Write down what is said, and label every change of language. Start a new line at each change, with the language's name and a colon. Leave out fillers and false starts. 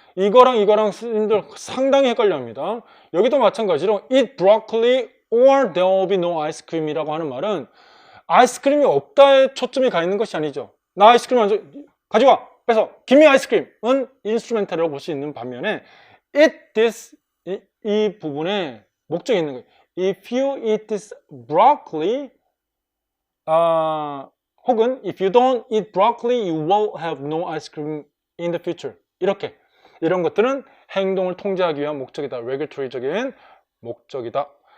Korean: 이거랑 스님들 상당히 헷갈려 합니다. 여기도 마찬가지로
English: eat broccoli or there will be no ice cream
Korean: 이라고 하는 말은 아이스크림이 없다에 초점이 가 있는 것이 아니죠. 나 아이스크림 가져와! 뺏어!
English: give me
Korean: 아이스크림은 인스트루멘탈이라고 볼 수 있는 반면에
English: eat this
Korean: 이 부분에 목적이 있는 거예요.
English: If you eat this broccoli
Korean: 혹은
English: if you don't eat broccoli you will have no ice cream in the future.
Korean: 이런 것들은 행동을 통제하기 위한 목적이다. regulatory적인 목적이다.